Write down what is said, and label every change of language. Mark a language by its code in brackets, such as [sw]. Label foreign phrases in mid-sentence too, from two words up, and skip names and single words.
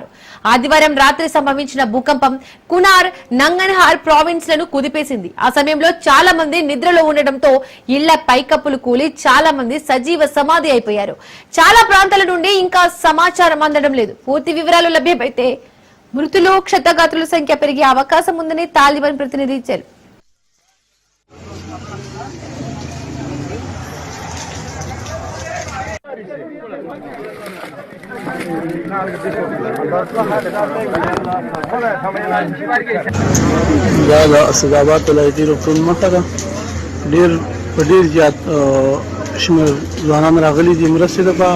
[te] ఆదివారం రాత్రి సంభవించిన భూకంపం కునార్, నంగన్హార్ ప్రావిన్స్ లను కుదిపేసింది. ఆ సమయంలో చాలా మంది నిద్రలో ఉండడంతో ఇళ్ల పైకప్పులు కూలి చాలా మంది సజీవ సమాధి అయిపోయారు. చాలా ప్రాంతాల నుండి ఇంకా సమాచారం అందడం లేదు. పూర్తి వివరాలు లభ్యమైతే మృతులు, క్షతగాత్రుల సంఖ్య పెరిగే అవకాశం ఉందని తాలిబాన్ ప్రతినిధి ఇచ్చారు. [ps] سدابات ولایتي روغتون مخه ده ډېر زیات شمېر ځوانان راغلي دي مرستې لپاره.